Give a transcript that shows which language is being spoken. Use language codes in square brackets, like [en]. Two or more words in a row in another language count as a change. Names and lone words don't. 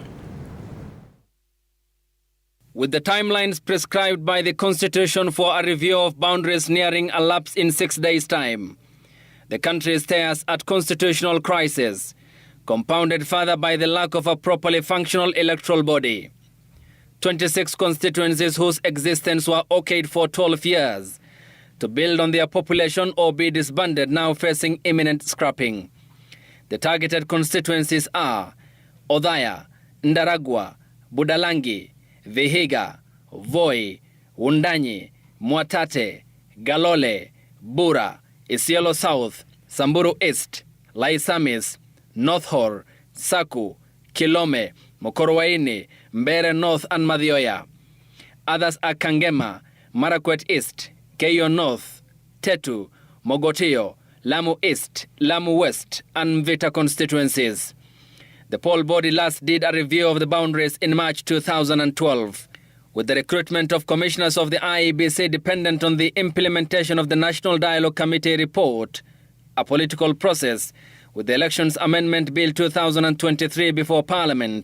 [en] With the timelines prescribed by the Constitution for a review of boundaries nearing a lapse in 6 days' time, the country stares at constitutional crisis, compounded further by the lack of a properly functional electoral body. 26 constituencies whose existence were okayed for 12 years to build on their population or be disbanded now facing imminent scrapping. The targeted constituencies are Othaya, Ndaragwa, Budalang'i, Vihiga, Voi, Wundanyi, Mwatate, Galole, Bura, Isiolo South, Samburu East, Laisamis, North Hor, Saku, Kilome, Mokorowaini, Mbere North and Madhioya. Others are Kangema, Marakwet East, Keio North, Tetu, Mogotio, Lamu East, Lamu West and Mvita constituencies. The poll body last did a review of the boundaries in March 2012, with the recruitment of commissioners of the Iebc dependent on the implementation of the National Dialogue Committee report, a political process with the Elections Amendment Bill 2023 before Parliament.